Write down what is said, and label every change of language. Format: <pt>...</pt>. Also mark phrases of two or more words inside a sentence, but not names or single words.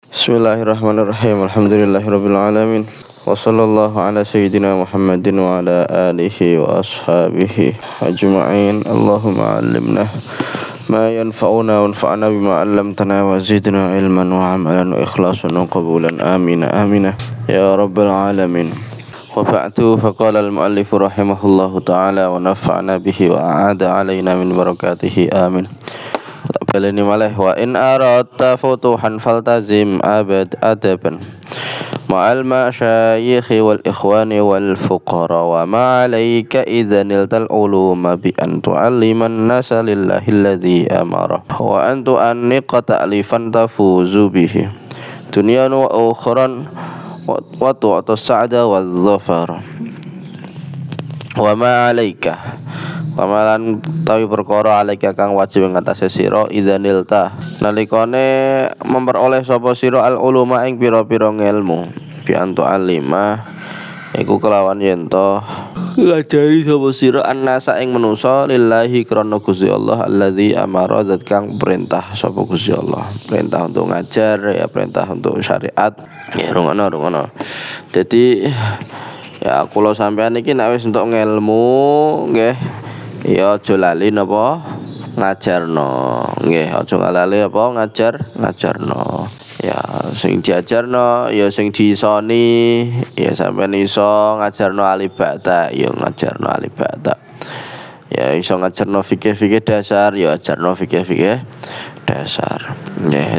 <ar>بسم الله الرحمن الرحيم. الحمد لله رب العالمين. وصلى الله على سيدنا محمد وعلى آله وأصحابه أجمعين. اللهم علمنا ما ينفعنا وانفعنا بما علمتنا وزدنا علما وعملا وإخلاصا وقبولا. آمين آمين يا رب العالمين. وبعد، فقال المؤلف رحمه الله تعالى ونفعنا به وأعاد علينا من بركاته. Amin.</ar> <jv>Baleni malih</jv> <ar>وإن أردت فتوحا فالتزم أدبا مع المشايخ والإخوان والفقراء وما عليك إذا نلت العلوم بأن تعلم الناس لله الذي أمر وأن تؤنق تأليفا تفوز به دنيا وأخرى وتؤتى السعد والظفر وما عليك</ar> <jv>pamalan tawi perkara alaika kang wajib ngatasi sira idzanilta nalikane memperoleh sapa sira</jv> <ar>العلوم</ar> <jv>ing pira-pira ngelmu</jv> <ar>بأن تعلم</ar> <jv>iku kelawan yen to ngajari sapa sira annasa ing manusa lillahi krana Gusti Allah</jv> <ar>الذي أمر</ar> <jv>zat kang perintah sapa Gusti Allah, perintah untuk ngajar ya, perintah untuk syariat ya. Rungono dadi ya kula sampean iki nek wis entuk ngelmu nggih ya aja lali napa ngajarno nggih, aja lali apa ngajarno ya, sing diajarno ya sing diisoni ya, sampean iso ngajarno alibata ya ngajarno alibata ya, iso ngajarno fikih-fikih dasar ya ajarno fikih-fikih dasar nggih.</jv>